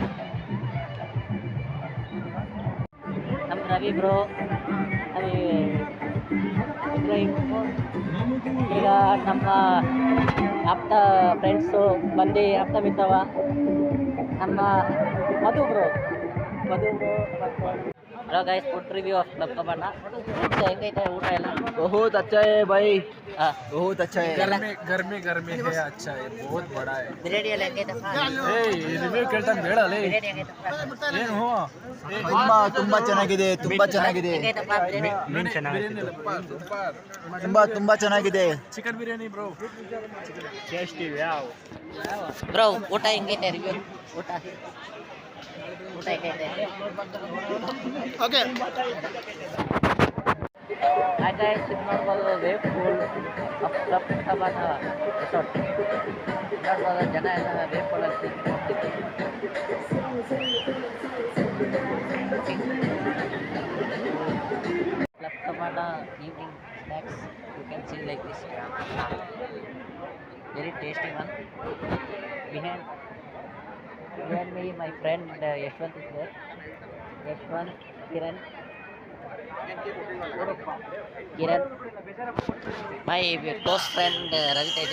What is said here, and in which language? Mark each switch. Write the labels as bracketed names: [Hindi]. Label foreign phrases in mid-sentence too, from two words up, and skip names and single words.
[Kannada] ನಮ್ಮ ರವಿ ಬ್ರೋ, ಈಗ ನಮ್ಮ ಆಪ್ತ ಫ್ರೆಂಡ್ಸು ಬಂದು ಆಪ್ತ ಮಿತ್ತವ, ನಮ್ಮ ಮಧು ಬ್ರೋ ಮತ್ತು [English] hello guys, food review of Club Cabana. [Kannada] ಫುಡ್ ಹೆಂಗೈತೆ ಊಟ ಎಲ್ಲ? [Hindi] बहुत अच्छा है भाई, [Kannada] ಹಾಂ, [Hindi] बहुत अच्छा है। गर्मी गर्मी है, अच्छा है, बहुत बड़ा है। [Kannada] ಬಿರಿಯಾನಿ ಎಲ್ಲ ಹೆಂಗೈತಪ್ಪ? ರಿವ್ಯೂ ಕೇಳ್ತಾನೆ ಬೇಡಲೇ ಬಿರಿಯಾನಿ ಹೆಂಗೈತಪ್ಪ? ಏನು ತುಂಬಾ ತುಂಬಾ ಚೆನ್ನಾಗಿದೆ, ತುಂಬಾ ಚೆನ್ನಾಗಿದೆ, ಹೆಂಗೈತಪ್ಪ ಬಿರಿಯಾನಿ? ತುಂಬಾ ತುಂಬಾ ಚೆನ್ನಾಗಿದೆ. ಚಿಕನ್ ಬಿರಿಯಾನಿ ಬ್ರೋ, [English] tasty wow. [Kannada] ಬ್ರೋ ಊಟ ಹೆಂಗೈತೆ? ರಿವ್ಯೂ ಊಟ ಊಟ ಹೆಂಗೈತೆ? ಓಕೆ, [English] hi guys, [Kannada] ಇದು ನೋಡ್ಬೋದು [English] wave pool of Club Cabana resort. [Kannada] ನೋಡ್ಬೋದು ಜನ ಎಲ್ಲ ವೇವ್ ಪೂಲಲ್ಲಿ ಕ್ಲಬ್ ಕಬಾನ [English] evening snacks. you can see like this. Very tasty one. Behind me, my friend Yashwant is there. Yashwant, Kiran, my close friend Ravi Teja.